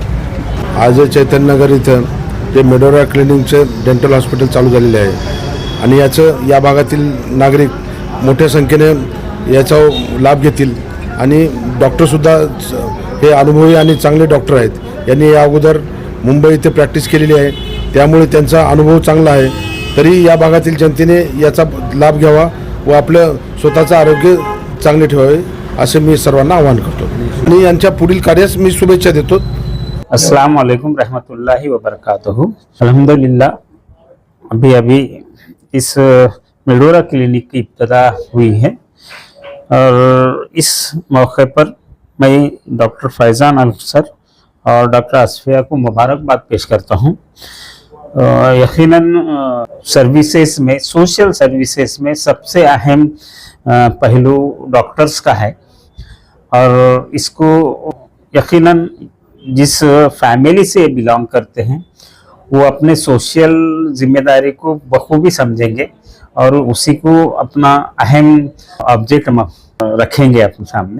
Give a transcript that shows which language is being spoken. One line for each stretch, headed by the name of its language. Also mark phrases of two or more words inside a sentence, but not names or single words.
Marathi: आज चैतन्यनगर इथं जे मिडोरा क्लिनिकचं
English: dental hospital
Marathi: चालू झालेले आहे आणि याचं या भागातील नागरिक मोठ्या संख्येने याचा लाभ घेतील आणि डॉक्टरसुद्धा हे अनुभवी आणि चांगले डॉक्टर आहेत। यांनी या अगोदर मुंबई इथे प्रॅक्टिस केलेली आहे, त्यामुळे त्यांचा अनुभव चांगला आहे। तरी या भागातील जनतेने याचा लाभ घ्यावा व आपलं स्वतःचं आरोग्य चांगले ठेवावे असे मी सर्वांना आवाहन करतो आणि यांच्या पुढील कार्यास मी शुभेच्छा देतो।
Arabic: السلام عليكم ورحمة الله وبركاته.
Hindi: अल्हम्दुलिल्लाह अभी इस मिडोरा क्लिनिक की इब्तिदा हुई है और इस मौके पर मैं डॉक्टर फैज़ान अल-कसीर और डॉक्टर असफिया को मुबारकबाद पेश करता हूँ। यकीनन सर्विसेज में,
English: social services
Hindi: में सबसे अहम पहलू डॉक्टर्स का है और इसको यकीनन जिस फैमिली से बिलोंग करते हैं वो अपने सोशल जिम्मेदारी को बखूबी समझेंगे और उसी को अपना अहम ऑब्जेक्ट रखेंगे अपने सामने।